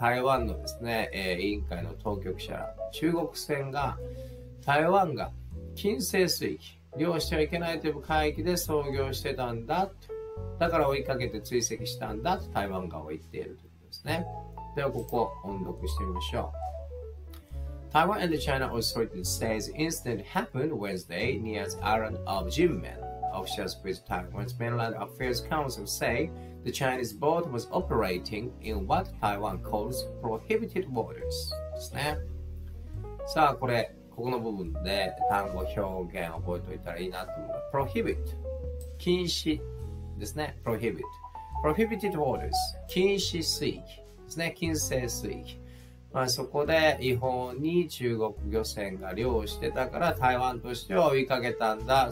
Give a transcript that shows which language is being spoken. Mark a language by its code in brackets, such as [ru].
[ja] 台湾のですね、委員会の当局者ら、中国船が台湾が禁制水域、漁してはいけないという海域で操業してたんだと。だから追いかけて追跡したんだと台湾側は言っているということですね。ではここ音読してみましょう。 [en] Taiwan and the China authorities say the incident happened Wednesday near the island of Jinmen. Officials with Taiwan's Mainland Affairs Council say the Chinese boat was operating in what Taiwan calls prohibited waters. [ja] ですね。さあ、ここの部分で単語表現を覚えておいたらいいなと思うのは prohibit 禁止ですね。 prohibited waters 禁止水域ですね。禁制水域。そこで違法に中国漁船が漁してたから台湾としては追いかけたんだ。